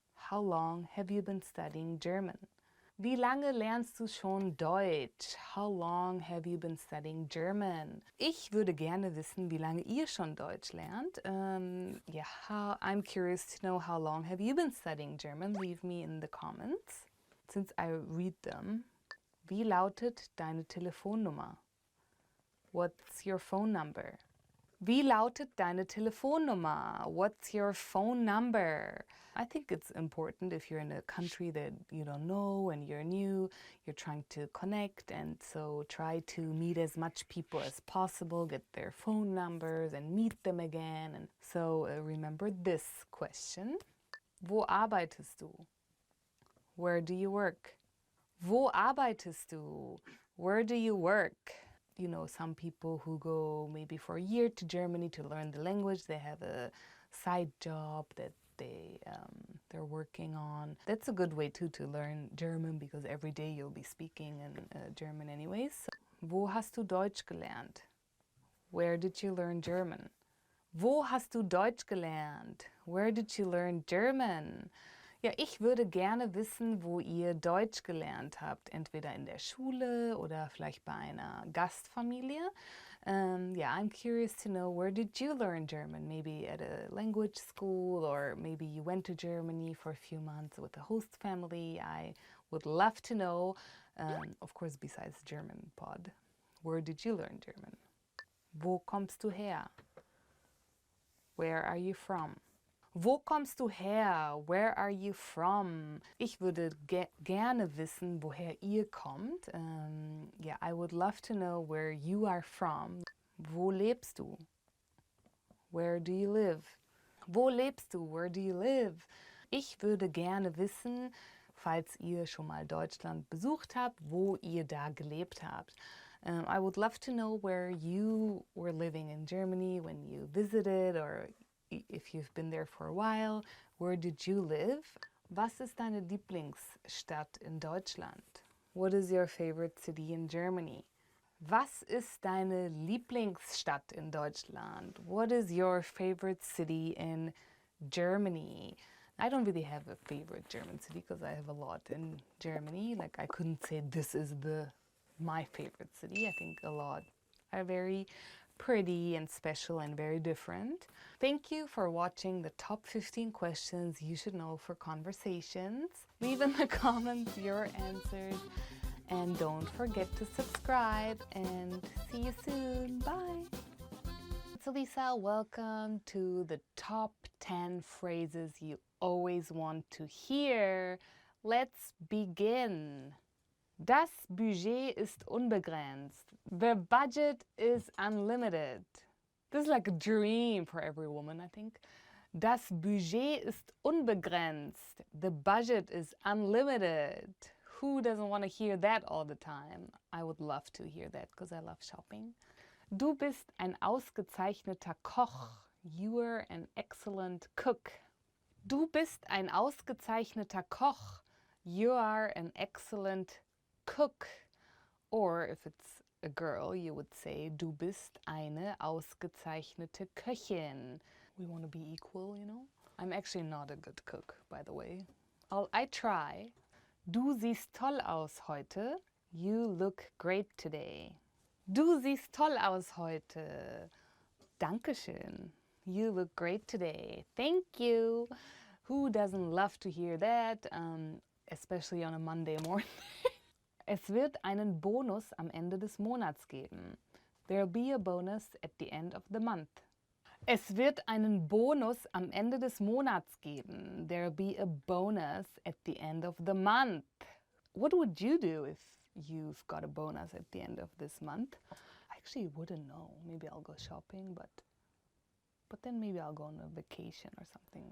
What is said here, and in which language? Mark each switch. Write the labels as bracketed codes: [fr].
[en] How long have you been studying German? [de] Wie lange lernst du schon Deutsch? [en] How long have you been studying German? [de] Ich würde gerne wissen, wie lange ihr schon Deutsch lernt. [en] I'm curious to know how long have you been studying German? Leave me in the comments. Since I read them. [de] Wie lautet deine Telefonnummer? [en] What's your phone number? [de] Wie lautet deine Telefonnummer? [en] What's your phone number? I think it's important if you're in a country that you don't know and you're new, you're trying to connect, and so try to meet as much people as possible, get their phone numbers and meet them again. And so remember this question. [de] Wo arbeitest du? [en] Where do you work? [de] Wo arbeitest du? [en] Where do you work? You know, some people who go maybe for a year to Germany to learn the language, they have a side job that they're working on. That's a good way too to learn German, because every day you'll be speaking in German anyways. [de] So, wo hast du Deutsch gelernt? [en] Where did you learn German? [de] Wo hast du Deutsch gelernt? [en] Where did you learn German? [de] Ja, ich würde gerne wissen, wo ihr Deutsch gelernt habt. Entweder in der Schule oder vielleicht bei einer Gastfamilie. [en] I'm curious to know, where did you learn German? Maybe at a language school, or maybe you went to Germany for a few months with a host family. I would love to know, of course, besides German pod. Where did you learn German? [de] Wo kommst du her? [en] Where are you from? [de] Wo kommst du her? [en] Where are you from? [de] Ich würde gerne wissen, woher ihr kommt. [en] I would love to know where you are from. [de] Wo lebst du? [en] Where do you live? [de] Wo lebst du? [en] Where do you live? [de] Ich würde gerne wissen, falls ihr schon mal Deutschland besucht habt, wo ihr da gelebt habt. [en] I would love to know where you were living in Germany when you visited, or if you've been there for a while. Where did you live? [de] Was ist deine Lieblingsstadt in Deutschland? [en] What is your favorite city in Germany? [de] Was ist deine Lieblingsstadt in Deutschland? [en] What is your favorite city in Germany? I don't really have a favorite German city because I have a lot in Germany. Like, I couldn't say this is my favorite city. I think a lot are very pretty and special and very different. Thank you for watching the top 15 questions you should know for conversations. Leave in the comments your answers, and don't forget to subscribe, and see you soon. Bye. It's Elisa. Welcome to the top 10 phrases you always want to hear. Let's begin. [de] Das Budget ist unbegrenzt. [en] The budget is unlimited. This is like a dream for every woman, I think. [de] Das Budget ist unbegrenzt. [en] The budget is unlimited. Who doesn't want to hear that all the time? I would love to hear that because I love shopping. [de] Du bist ein ausgezeichneter Koch. [en] You are an excellent cook. [de] Du bist ein ausgezeichneter Koch. [en] You are an excellent cook. Or if it's a girl, you would say, [de] du bist eine ausgezeichnete Köchin. [en] We want to be equal, you know? I'm actually not a good cook, by the way. I try. [de] Du siehst toll aus heute. [en] You look great today. [de] Du siehst toll aus heute. Dankeschön. [en] You look great today. Thank you. Who doesn't love to hear that? Especially on a Monday morning. [de] Es wird einen Bonus am Ende des Monats geben. [en] There'll be a bonus at the end of the month. [de] Es wird einen Bonus am Ende des Monats geben. [en] There'll be a bonus at the end of the month. What would you do if you've got a bonus at the end of this month? I actually wouldn't know. Maybe I'll go shopping, but then maybe I'll go on a vacation or something.